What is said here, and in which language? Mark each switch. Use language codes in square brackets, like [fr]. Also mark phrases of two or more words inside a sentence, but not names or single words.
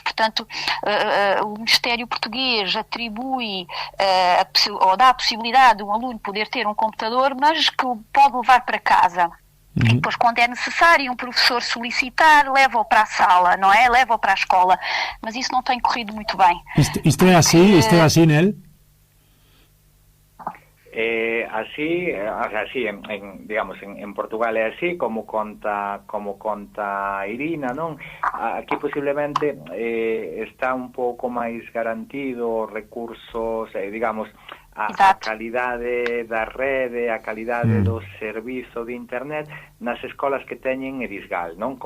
[pt] Portanto, o Ministério Português atribui ou dá a possibilidade de um aluno poder ter um computador, mas que o pode levar para casa. E depois, quando é necessário um professor solicitar, leva-o para a sala, não é? Leva-o para a escola. Mas isso não tem corrido muito bem. Isto é assim, [gl] Nel? Así, digamos, en Portugal é así, como conta Irina, non? Aquí posiblemente está un pouco máis garantido recursos, digamos, a calidade da rede, a calidade do servizo de internet nas escolas que teñen Erisgal, non?